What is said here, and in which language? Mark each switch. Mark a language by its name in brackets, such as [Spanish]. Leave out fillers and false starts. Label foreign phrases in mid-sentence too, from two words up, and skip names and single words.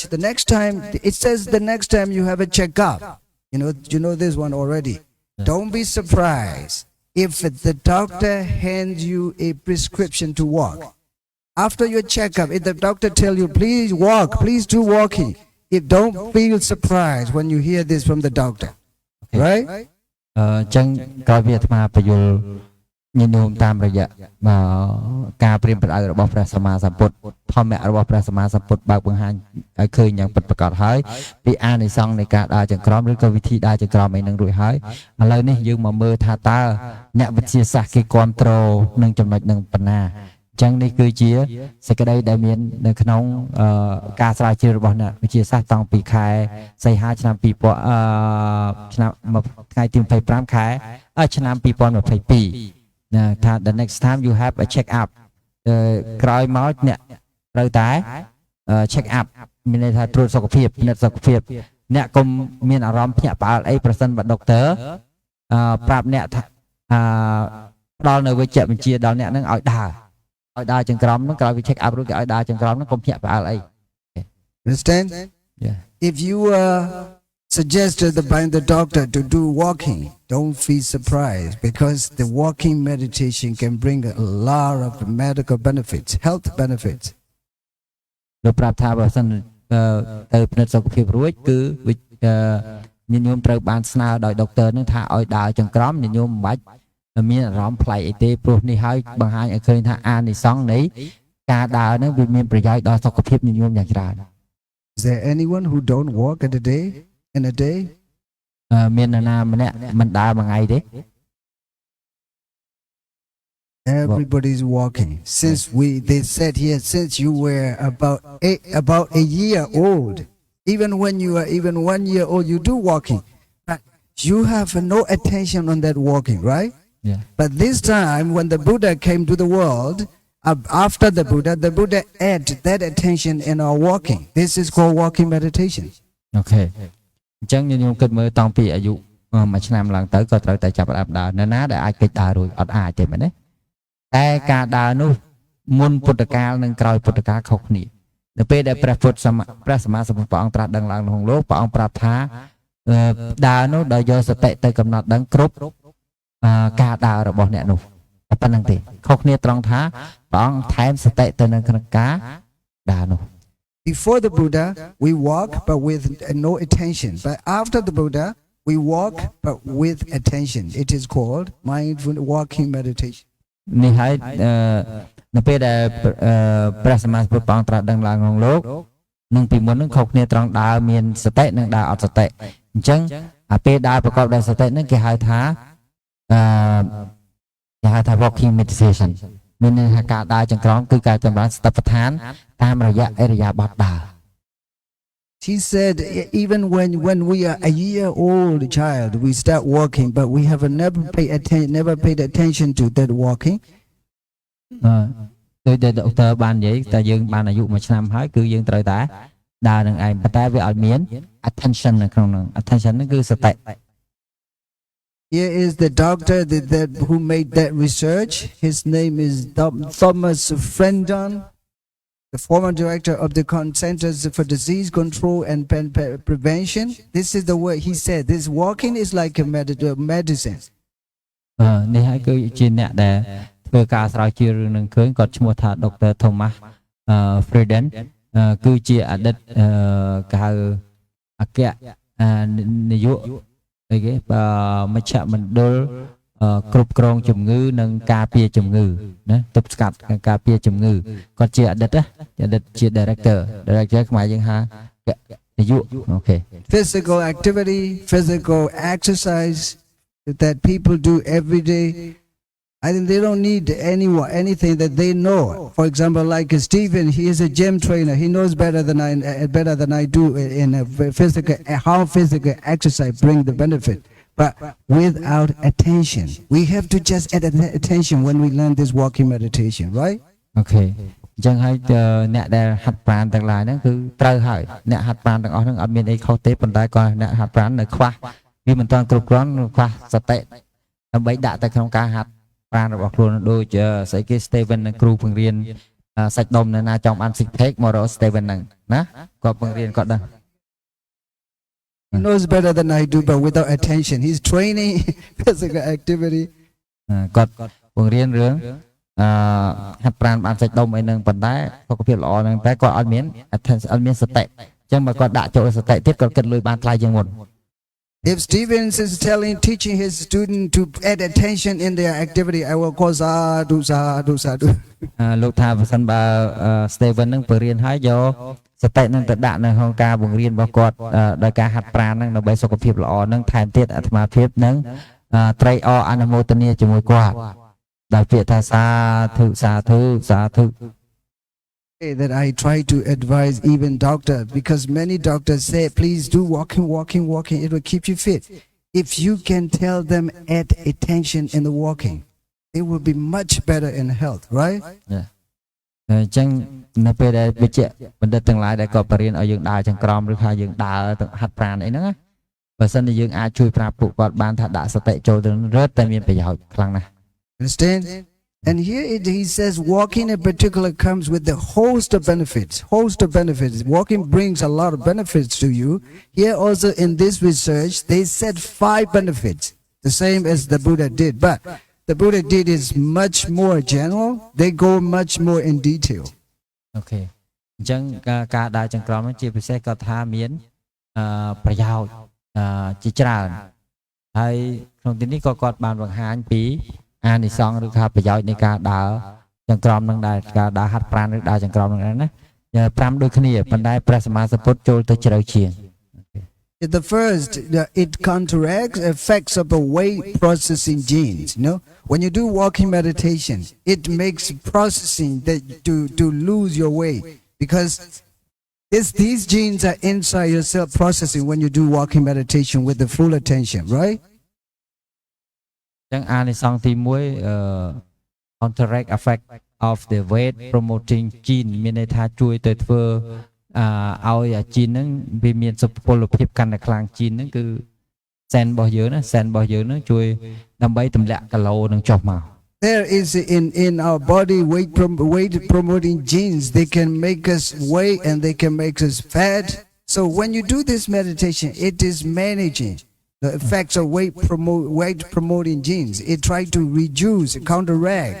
[English] The next time, it says the next time you have a checkup, you know this one already. Don't be surprised if the doctor hands you a prescription to walk. After your checkup, if the doctor tells you, please walk, please do walking, don't feel surprised when you hear this from the doctor. Right? [Khmer] ចឹងក្រោយវាអាត្មាបញ្យល់ញញោមតាមរយៈការព្រាមប្រដៅរបស់ព្រះសម្មាសម្ពុទ្ធធម្មៈរបស់ព្រះសម្មា សម្ពុទ្ធបើកបង្ហាញឲ្យឃើញយ៉ាងពិតប្រាកដហើយពីអានិសង្សនៃការដើរចង្ក្រមឬក៏វិធីដើរចង្ក្រមឯនឹងរួចហើយឥឡូវនេះយើងមកមើលថាតើអ្នកវិទ្យាសាស្ត្រគេគ្រប់គ្រងនឹងចំណុចនឹងប៉ុណ្ណាចឹងនេះគឺជាសេចក្តីដែលមាននៅក្នុងការស្រាវជ្រាវរបស់អ្នកវិទ្យាសាស្ត្រតាំងពីខែសីហាឆ្នាំ2000ឆ្នាំថ្ងៃទី25ខែឆ្នាំ 2022ណាថា [English] the next time you have a check up [Khmer] ក្រោយមកអ្នកត្រូវតែ [English] check up [Khmer] មានន័យថាត្រួតសុខភាពពិនិត្យសុខភាពអ្នកកុំមានអារម្មណ៍ភ្ញាក់ផ្អើលអីប្រសិនបើដុកទ័រប្រាប់អ្នកថាផ្ដល់នៅវេជ្ជបញ្ជាដល់អ្នកនឹងឲ្យដើរចង្ក្រមនឹងក្រោយវា [English] check up [Khmer] រួចគេឲ្យដើរចង្ក្រមនឹងកុំភ្ញាក់ផ្អើលអី [English] Understand? Yeah. If you suggested by the doctor to do walking, don't feel surprised because the walking meditation can bring a lot of medical benefits, health benefits. [Khmer] លោកប្រាប់ថាបើសិនទៅពិនិត្យសុខភាពរួចគឺញញោមត្រូវបានស្នើដោយដុកទ័រនឹងថាឲ្យដើរចង្ក្រមញញោមមិនបាច់មានអារម្មណ៍ប្លែកអីទេព្រោះនេះហើយបង្ហាញឲ្យឃើញថាអានិសង្សនៃការដើរនឹងវាមានប្រយោជន៍ដល់សុខភាពញញោមយ៉ាងច្រើន [English] Is there anyone who don't walk in a day? [Khmer] មាននរណាម្នាក់មិនដើរមួយថ្ងៃទេ [English] Everybody's walking. Since they said here, since you were about a year old, even when you are even 1 year old, you do walking. But you have no attention on that walking, right? Yeah. But this time, when the Buddha came to the world, after the Buddha added that attention in our walking. This is called walking meditation. Okay. [Khmer] អញ្ចឹងញញោមគិតមើលតាំងពីអាយុ1ឆ្នាំឡើងទៅក៏ត្រូវតែចាប់ផ្ដើមដើរណាដែលអាចកិច្ចដើររួចអត់អាចទេមែនទេតែការដើរនោះមុនពុទ្ធកាលនិងក្រោយពុទ្ធកាលខុសគ្នានៅពេលដែលព្រះសម្មាសម្ពុទ្ធព្រះអង្គត្រាស់ដឹងឡើងក្នុងលោកព្រះអង្គប្រាប់ថាដើរនោះដោយយកសតិទៅកំណត់ដឹងគ្រប់ការដើររបស់អ្នកនោះតែប៉ុណ្្នឹងទេខុសគ្នាត្រង់ថាព្រះអង្គថែមសតិទៅនឹងក្នុងការដើរនោះ [English] Before the Buddha, we walk but with no attention. But after the Buddha, we walk but with attention. It is called mindful walking meditation. [Khmer] នេះហើយនៅពេលដែលព្រះសម្មាសម្ពុទ្ធព្រះអង្គត្រាស់ដឹងឡើងក្នុងលោកនឹងពីមុននឹងខុសគ្នាត្រង់ដើរមានសតិនិងដើរអត់សតិអញ្ចឹងអាពេលដើរប្រកបដោយសតិនឹងគេហៅថា [English] walking meditation [Khmer] មានន័យថាការដើរចង្ក្រមគឺការចម្រើនសតិប្បដ្ឋានតាមរยะឥរិយាបថដើរ [English] She said even when we are a year old child we start walking but we have never paid attention to that walking [Khmer] ដោយដែលដុកទ័របាននិយាយតែយើងបានអាយុ1ឆ្នាំហើយគឺយើងត្រូវតែដើរនឹងឯងប៉ុន្តែវាអត់មាន attention នៅក្នុងនោះ attention ហ្នឹងគឺសតិ [English] Here is the doctor who made that research. His name is Thomas Frendon, the former director of the Centers for Disease Control and Prevention. This is the word he said. This walking is like a medicine. [Khmer] នេះហើយគឺជាអ្នកដែលធ្វើការស្រាវជ្រាវរឿងនឹងឃើញគាត់ឈ្មោះថា Dr. Thomas Frendon គឺជាអតីតគេហៅអគ្គនាយកអីគេមជ្ឈមណ្ឌលគ្រប់គ្រងជំងឺនិងការពារជំងឺណាទប់ស្កាត់ការពារជំងឺគាត់ជាអតីតជា director ខ្មែរយើងហៅនាយកអូខេ [English] Physical activity, physical exercise that people do every day. I think they don't need anything that they know. For example, like Stephen, he is a gym trainer. He knows better than I do in how physical exercise bring the benefit. but without attention. We have to just add attention when we learn this walking meditation, right? [Khmer] អូខេអញ្ចឹងហើយអ្នកដែលហាត់ប្រាណទាំងឡាយហ្នឹងគឺត្រូវហើយអ្នកហាត់ប្រាណទាំងអស់ហ្នឹងអត់មានអីខុសទេប៉ុន្តែក៏អ្នកហាត់ប្រាណនៅខ្វះវាមិនទាន់គ្រប់គ្រាន់ខ្វះសតិដើម្បីដាក់ទៅក្នុងការហាត់ប្រាណរបស់ខ្លួនដូចស្អីគេ Steven និងគ្រូបង្រៀនសាច់ដុំនៅណាចង់បាន [English] six pack [Khmer] មករក Steven ហ្នឹងណាគាត់បង្រៀនគាត់ដឹង [English] He knows better than I do, but without attention. He's training physical activity. [Khmer] គាត់បង្រៀនរឿងហាត់ប្រាណបានសាច់ដុំអីហ្នឹងប៉ុន្តែសុខភាពល្អហ្នឹងតែគាត់អត់មាន attention អត់មានសតិអញ្ចឹងបើគាត់ដាក់ចូលសតិទៀតគាត់គិតលុយបានថ្លៃជាងមុន [English] If Stevens is teaching his student to add attention in their activity, I will call sadhu. [Khmer] លោកថាបើសិនបើ Steven ហ្នឹងបង្រៀនហើយយកសតិហ្នឹងទៅដាក់នៅក្នុងការបង្រៀនរបស់គាត់ដោយការហាត់ប្រាណហ្នឹងដើម្បីសុខភាពល្អហ្នឹងថែមទៀតអាត្មាភាពនឹងត្រេកអរអនុមោទនាជាមួយគាត់ដោយពាក្យថាសាធុ [English] That I try to advise even doctors, because many doctors say, please do walking. It will keep you fit. If you can tell them add attention in the walking, they will be much better in health, right? Yeah. [Khmer] អញ្ចឹងនៅពេលដែលវិជ្ជបណ្ឌិតទាំងឡាយដែលគាត់បរៀនឲ្យយើងដើរចង្ក្រមឬថាយើងដើរទៅហាត់ប្រាណអីហ្នឹងណាបើសិនជាយើងអាចជួយប្រាប់ពួកគាត់បានថាដាក់សតិចូលទៅរត់តែមានប្រយោជន៍ខ្លាំងណាស់ [English] Understand? And here he says walking in particular comes with the host of benefits. Walking brings a lot of benefits to you. Here also in this research, they said 5 benefits, the same as the Buddha did. But the Buddha did is much more general. They go much more in detail. Okay. [Khmer] អញ្ចឹងការដើរចង្ក្រមហ្នឹងជាពិសេសគាត់ថាមានប្រយោជន៍ជាច្រើនហើយក្នុងទីនេះក៏គាត់បានបង្ហាញពីអានិសង្សឬថាប្រយោជន៍នៃការដើរចង្ក្រមនឹងដែរការដើរហាត់ប្រាណឬដើរចង្ក្រមនឹងណា5ដូចគ្នាប៉ុន្តែព្រះសម្មាសម្ពុទ្ធចូលទៅជ្រៅជាង [English] The first, it counteracts effects of the weight processing genes. You know, when you do walking meditation, it makes processing that to lose your weight, because these genes are inside your cell processing when you do walking meditation with the full attention, right? [Khmer] ចឹងអានិសង្សទី1 [English] counteract effect of the weight promoting gene [Khmer] មានន័យថាជួយទៅធ្វើឲ្យអាជីនហ្នឹងវាមានសុពលភាពកាន់តែខ្លាំងជីនហ្នឹងគឺសែនរបស់យើងណាសែនរបស់យើងហ្នឹងជួយដើម្បីទម្លាក់គីឡូនឹងចុះមក [English] There is in our body weight promoting genes. They can make us weight and they can make us fat. So when you do this meditation, it is managing the effects of weight promoting genes. It tries to reduce, counteract.